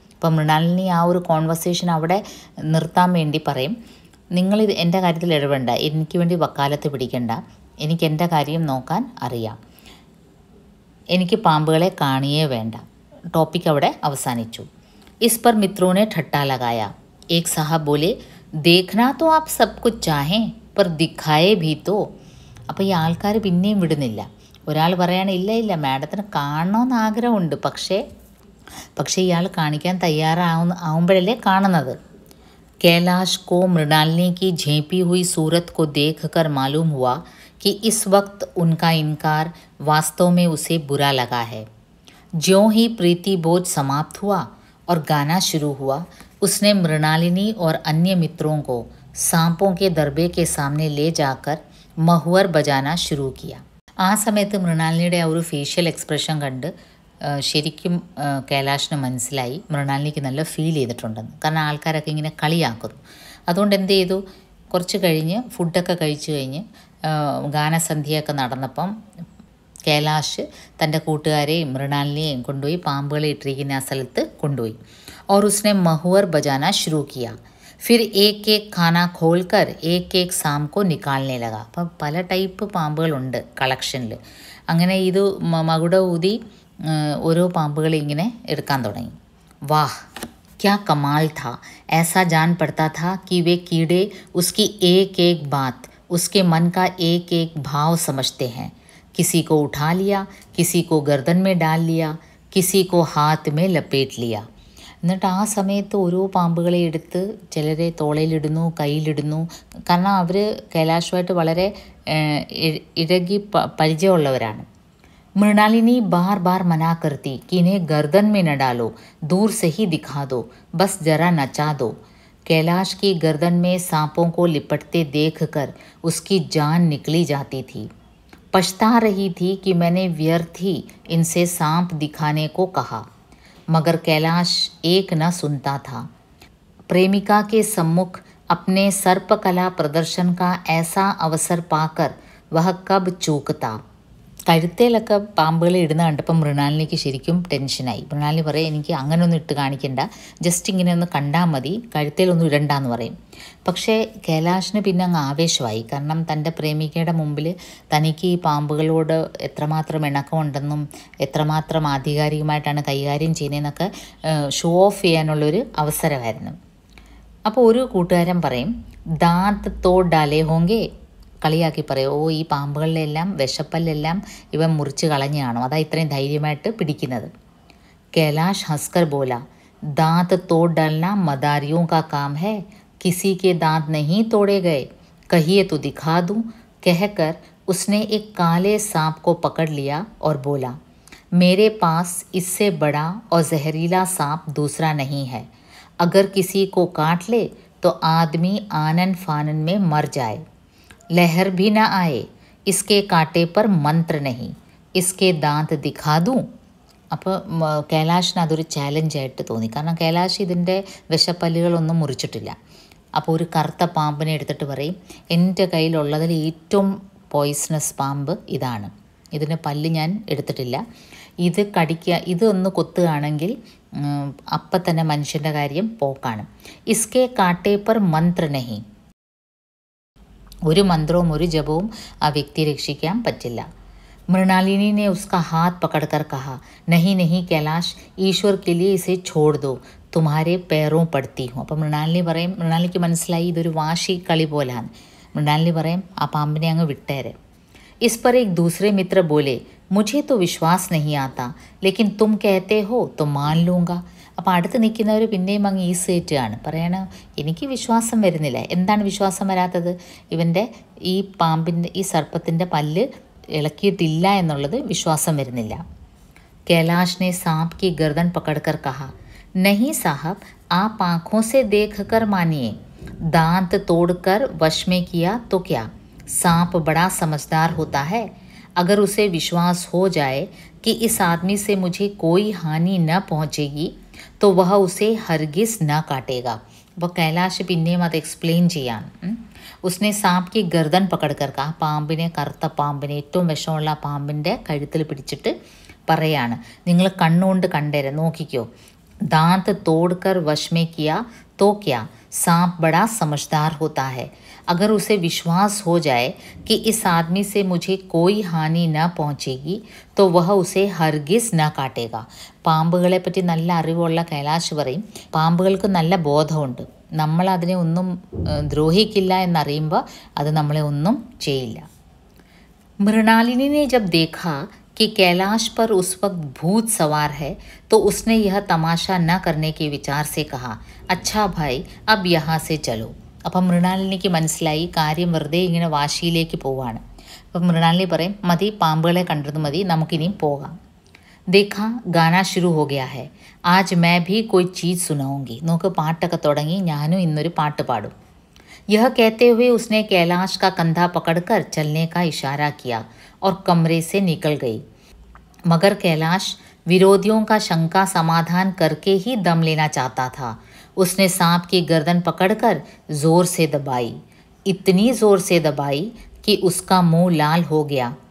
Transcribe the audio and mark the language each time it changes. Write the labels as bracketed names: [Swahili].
[Malayalam] അപ്പം മൃണാലിനി ആ ഒരു കോൺവെർസേഷൻ അവിടെ നിർത്താൻ വേണ്ടി പറയും, നിങ്ങളിത് എൻ്റെ കാര്യത്തിൽ ഇടപെടണ്ട, എനിക്ക് വേണ്ടി വക്കാലത്ത് പിടിക്കണ്ട, എനിക്ക് എൻ്റെ കാര്യം നോക്കാൻ അറിയാം, എനിക്ക് പാമ്പുകളെ കാണിയേ വേണ്ട. ടോപ്പിക് അവിടെ അവസാനിച്ചു. [Hindi] ഇസ് पर मित्रों ने ठट्टा लगाया. एक साहब बोले, देखना तो आप सब कुछ चाहें पर दिखाए भी तो. [Malayalam] അപ്പോൾ ഈ ആൾക്കാർ പിന്നെയും വിടുന്നില്ല. ഒരാൾ പറയാണ്, ഇല്ല മാഡത്തിന് കാണണമെന്ന് ആഗ്രഹമുണ്ട്, പക്ഷേ ഇയാൾ കാണിക്കാൻ ആവുമ്പോഴല്ലേ കാണുന്നത്. [Hindi] कैलाश को मृणालिनी की झेंपी हुई सूरत को देखकर मालूम हुआ कि इस वक्त उनका इनकार वास्तव में उसे बुरा लगा है. ज्यों ही प्रीति बोझ समाप्त हुआ और गाना शुरू हुआ, उसने मृणालिनी और अन्य मित्रों को सांपों के दरबे के सामने ले जाकर महुअर बजाना शुरू किया. [Malayalam] ആ സമയത്ത് മൃണാലിനിയുടെ ആ ഒരു ഫേഷ്യൽ എക്സ്പ്രഷൻ കണ്ട് ശരിക്കും കൈലാഷിന് മനസ്സിലായി മൃണാലിനിക്ക് നല്ല ഫീൽ ചെയ്തിട്ടുണ്ടെന്ന്. കാരണം ആൾക്കാരൊക്കെ ഇങ്ങനെ കളിയാക്കുന്നു. അതുകൊണ്ട് എന്ത് ചെയ്തു, കുറച്ച് കഴിഞ്ഞ് ഫുഡൊക്കെ കഴിച്ചു കഴിഞ്ഞ് ഗാനസന്ധ്യയൊക്കെ നടന്നപ്പം കൈലാഷ് തൻ്റെ കൂട്ടുകാരെയും മൃണാലിനിയെയും കൊണ്ടുപോയി പാമ്പുകളെ ഇട്ടിരിക്കുന്ന ആ സ്ഥലത്ത് കൊണ്ടുപോയി. [Hindi] और उसने महुअर बजाना शुरू किया. फिर एक एक खाना खोलकर एक एक सांप को निकालने लगा. [Malayalam] അപ്പം പല ടൈപ്പ് പാമ്പുകളുണ്ട് കളക്ഷനിൽ. അങ്ങനെ ഇത് മകുട ഊതി ഓരോ പാമ്പുകളെ ഇങ്ങനെ എടുക്കാൻ തുടങ്ങി. [Hindi] वाह क्या कमाल था. ऐसा जान पड़ता था कि वे कीड़े उसकी एक एक बात, उसके मन का एक एक भाव समझते हैं. किसी को उठा लिया, किसी को गर्दन में डाल लिया, किसी को हाथ में लपेट लिया. [Malayalam] എന്നിട്ട് ആ സമയത്ത് ഓരോ പാമ്പുകളെ എടുത്ത് ചിലരെ തോളയിലിടുന്നു, കയ്യിലിടുന്നു. കാരണം അവർ കൈലാഷുമായിട്ട് വളരെ ഇഴകി പരിചയമുള്ളവരാണ്. [Hindi] मृणालिनी बार बार मना करती कि इन्हें गर्दन में न डालो, दूर से ही दिखा दो, बस जरा नचा दो. कैलाश की गर्दन में सांपों को लिपटते देखकर उसकी जान निकली जाती थी. पछता रही थी कि मैंने व्यर्थ ही इनसे सांप दिखाने को कहा, मगर कैलाश एक न सुनता था. प्रेमिका के सम्मुख अपने सर्पकला प्रदर्शन का ऐसा अवसर पाकर वह कब चूकता. [Malayalam] കഴുത്തേലൊക്കെ പാമ്പുകളെ ഇടുന്ന കണ്ടപ്പം മൃണാലിനിക്ക് ശരിക്കും ടെൻഷനായി. മൃണാലിനി പറയും, എനിക്ക് അങ്ങനെയൊന്നും ഇട്ട് കാണിക്കണ്ട, ജസ്റ്റ് ഇങ്ങനെ ഒന്ന് കണ്ടാൽ മതി, കഴുത്തേലൊന്നും ഇടണ്ടെന്ന് പറയും. പക്ഷേ കൈലാഷിന് പിന്നെ അങ്ങ് ആവേശമായി. കാരണം തൻ്റെ പ്രേമികയുടെ മുമ്പിൽ തനിക്ക് ഈ പാമ്പുകളോട് എത്രമാത്രം ഇണക്കമുണ്ടെന്നും എത്രമാത്രം ആധികാരികമായിട്ടാണ് കൈകാര്യം ചെയ്യുന്നതെന്നൊക്കെ ഷോ ഓഫ് ചെയ്യാനുള്ളൊരു അവസരമായിരുന്നു. അപ്പോൾ ഒരു കൂട്ടുകാരൻ പറയും, [Hindi] ദാന്ത് തോട് ഡാലേ ഹോങ്കേ. [Malayalam] കളിയാക്കി പറയും, ഓ ഈ പാമ്പുകളിലെല്ലാം വിഷപ്പല്ലെല്ലാം ഇവൻ മുറിച്ച് കളഞ്ഞാണോ, അതാ ഇത്രയും ധൈര്യമായിട്ട് പിടിക്കുന്നത്. [Hindi] कैलाश हंसकर बोला, दांत तोड़ डालना मदारियों का काम है, किसी के दांत नहीं तोड़े गए, कहिए तो दिखा दूं. कहकर उसने एक काले सांप को पकड़ लिया और बोला, मेरे पास इससे बड़ा और जहरीला सांप दूसरा नहीं है. अगर किसी को काट ले तो आदमी आनन फानन में मर जाए, लहर भी न आए. इसके कांटे पर मंत्र नहीं, इसके दांत दिखा दूं. [Malayalam] അപ്പോൾ കൈലാഷിന് അതൊരു ചാലഞ്ചായിട്ട് തോന്നി. കാരണം കൈലാഷ് ഇതിൻ്റെ വിഷപ്പല്ലുകളൊന്നും മുറിച്ചിട്ടില്ല. അപ്പോൾ ഒരു കറുത്ത പാമ്പിനെ എടുത്തിട്ട് പറയും, എൻ്റെ കയ്യിലുള്ളതിൽ ഏറ്റവും പോയിസണസ് പാമ്പ് ഇതാണ്, ഇതിൻ്റെ പല്ല് ഞാൻ എടുത്തിട്ടില്ല, ഇത് ഇതൊന്ന് കൊത്തുകയാണെങ്കിൽ അപ്പം തന്നെ മനുഷ്യൻ്റെ കാര്യം പോക്കാണ്. [Hindi] ഇസ്കെ കാട്ടേ പർ മന്ത്ര നഹി, [Malayalam] ഒരു മന്ത്രവും ഒരു ജപവും ആ വ്യക്തിയെ രക്ഷിക്കാൻ പറ്റില്ല. [Hindi] मृणालिनी ने उसका हाथ पकड़कर कहा, नहीं नहीं कैलाश, ईश्वर के लिए इसे छोड़ दो, तुम्हारे पैरों पड़ती हूँ. [Malayalam] അപ്പം മൃണാലിനിക്ക് മനസ്സിലായി ഇതൊരു വാശി കളി പോലാണ്. മൃണാലിനി പറയും, ആ പാമ്പിനെ അങ്ങ് വിട്ടേരെ. [Hindi] इस पर एक दूसरे मित्र बोले, मुझे तो विश्वास नहीं आता, लेकिन तुम कहते हो तो मान लूँगा. [Malayalam] അപ്പോൾ അടുത്ത് നിൽക്കുന്നവർ പിന്നെയും അങ്ങ് ഈസേറ്റാണ് പറയണ, എനിക്ക് വിശ്വാസം വരുന്നില്ല. എന്താണ് വിശ്വാസം വരാത്തത്? ഇവൻ്റെ ഈ പാമ്പിൻ്റെ ഈ സർപ്പത്തിൻ്റെ പല്ല് ഇളക്കിയിട്ടില്ല എന്നുള്ളത് വിശ്വാസം വരുന്നില്ല. [Hindi] कैलाश ने सांप की गर्दन पकड़कर कहा, नहीं साहब, आप आंखों से देखकर मानिए। दांत तोड़कर वश में किया तो क्या, सांप बड़ा समझदार होता है। अगर उसे विश्वास हो जाए कि इस आदमी से मुझे कोई हानि न पहुंचेगी तो वह उसे हरगिज न काटेगा. [Malayalam] അപ്പോൾ കൈലാഷ് പിന്നെയും അത് എക്സ്പ്ലെയിൻ ചെയ്യാൻ [Hindi] ഉസ്നെ സാപ്പ് കി ഗർദൻ പകടക്കർ [Malayalam] ആ പാമ്പിനെ, കറുത്ത പാമ്പിനെ, ഏറ്റവും വിഷമുള്ള പാമ്പിൻ്റെ കഴുത്തിൽ പിടിച്ചിട്ട് പറയാണ്, നിങ്ങൾ കണ്ണുകൊണ്ട് കണ്ടേരെ, നോക്കിക്കോ. [Hindi] दांत तोड़कर वश में किया तो क्या, सांप बड़ा समझदार होता है. अगर उसे विश्वास हो जाए कि इस आदमी से मुझे कोई हानि न पहुंचेगी तो वह उसे हरगिज न काटेगा. [Malayalam] പാമ്പുകളെ പറ്റി നല്ല അറിവുള്ള കൈലാഷ് പറയും, പാമ്പുകൾക്ക് നല്ല ബോധമുണ്ട്, നമ്മളതിനെ ഒന്നും ദ്രോഹിക്കില്ല എന്നറിയുമ്പോൾ അത് നമ്മളെ ഒന്നും ചെയ്യില്ല. [Hindi] മൃണാലിനി जब देखा कि कैलाश पर उस वक्त भूत सवार है तो उसने यह तमाशा न करने के विचार से कहा, अच्छा भाई अब यहाँ से चलो. [Malayalam] അപ്പം മൃണാലിനിക്ക് മനസ്സിലായി കാര്യം വെറുതെ ഇങ്ങനെ വാശിയിലേക്ക് പോവാണ്. അപ്പം മൃണാലിനി പറയും, മതി, പാമ്പുകളെ കണ്ടത് മതി, നമുക്കിനിയും പോകാം. [Hindi] देखा गाना शुरू हो गया है, आज मैं भी कोई चीज़ सुनाऊंगी. [Malayalam] നോക്ക് പാട്ടൊക്കെ തുടങ്ങി, ഞാനും ഇന്നൊരു പാട്ട് പാടും. [Hindi] यह कहते हुए उसने कैलाश का कंधा पकड़कर चलने का इशारा किया और कमरे से निकल गई. मगर कैलाश विरोधियों का शंका समाधान करके ही दम लेना चाहता था. उसने सांप की गर्दन पकड़कर जोर से दबाई, इतनी जोर से दबाई कि उसका मुंह लाल हो गया.